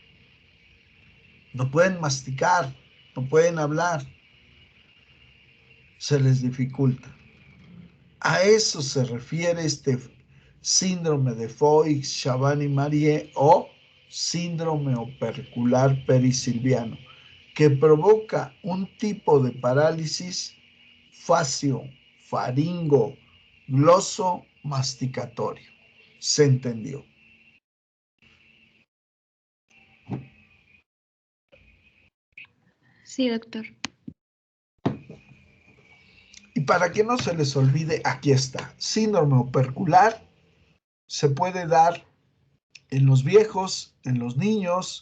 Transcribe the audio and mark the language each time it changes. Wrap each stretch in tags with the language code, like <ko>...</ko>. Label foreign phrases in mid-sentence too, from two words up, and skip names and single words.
<es>No pueden masticar, no pueden hablar. se les dificulta. A eso se refiere este síndrome de Foix-Chabani-Marié o síndrome opercular perisilviano, que provoca un tipo de parálisis facio, faringo, gloso, masticatorio. ¿Se entendió? Sí, doctor. Y para que no se les olvide, aquí está. Síndrome opercular se puede dar en los viejos, en los niños.</es>